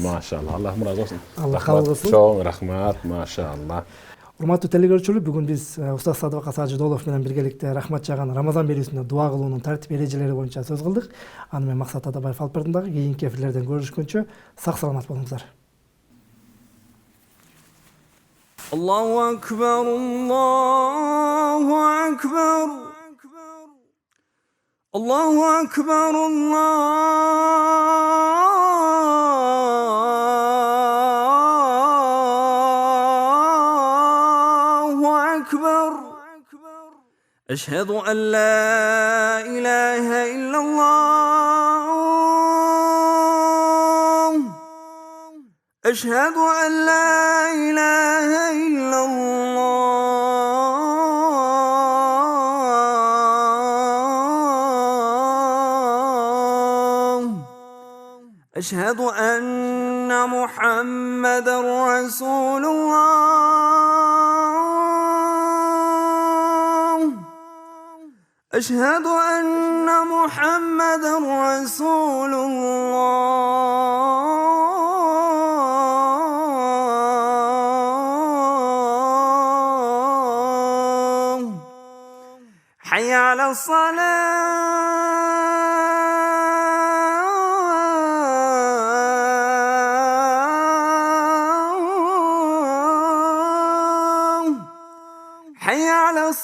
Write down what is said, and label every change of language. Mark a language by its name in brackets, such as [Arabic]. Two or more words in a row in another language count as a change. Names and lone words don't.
[Kyrgyz] Машалла, Аллах ыраазы болсун. Аллах кабыл кылсын. Чоң рахмат, машалла. Урматтуу телекөрүүчүлөр, бүгүн биз Устаз Садыбакас Ажыдолов менен биргеликте рахмат жаган Рамазан берүүсүндө дуа кылуунун тартип эрежелери боюнча сөз кылдык. Аны менен Максат Атабаев алып бардым дагы. Кийинки эфирлерден көрүшкөнчө сак саламат болуңуздар. [Arabic] الله أكبر، الله أكبر، الله أكبر، الله أكبر. أشهد أن لا إله إلا الله. أشهد أن لا إله إلا الله. أشهد أن محمدا رسول الله. أشهد أن محمدا رسول الله. حي على الصلاة حي على